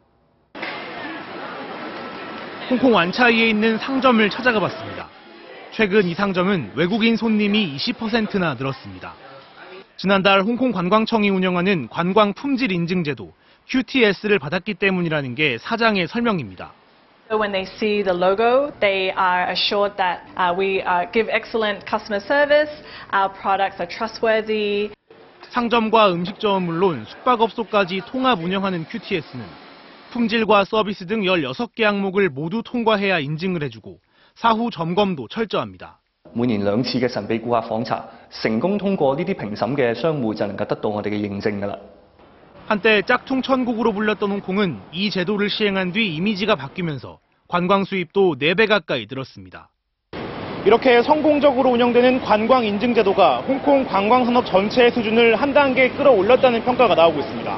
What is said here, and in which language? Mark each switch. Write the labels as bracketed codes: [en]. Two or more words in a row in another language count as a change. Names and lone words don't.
[ko] 홍콩 완차이에 있는 상점을 찾아가 봤습니다. 최근 이 상점은 외국인 손님이 20%나 늘었습니다. 지난달 홍콩 관광청이 운영하는 관광 품질 인증제도 QTS를 받았기 때문이라는 게 사장의 설명입니다. [en] So when they see the logo, they are assured that we give excellent customer service, our products are trustworthy. [ko] 상점과 음식점은 물론 숙박업소까지 통합 운영하는 QTS는 품질과 서비스 등 16개 항목을 모두 통과해야 인증을 해주고 사후 점검도 철저합니다. [yue] 每年2次嘅神秘顧客訪查，成功通過呢啲評審嘅商戶就能夠得到我哋嘅認證㗎啦。 [ko] 한때 짝퉁 천국으로 불렸던 홍콩은 이 제도를 시행한 뒤 이미지가 바뀌면서 관광 수입도 4배 가까이 늘었습니다. 이렇게 성공적으로 운영되는 관광 인증 제도가 홍콩 관광 산업 전체의 수준을 한 단계 끌어올렸다는 평가가 나오고 있습니다.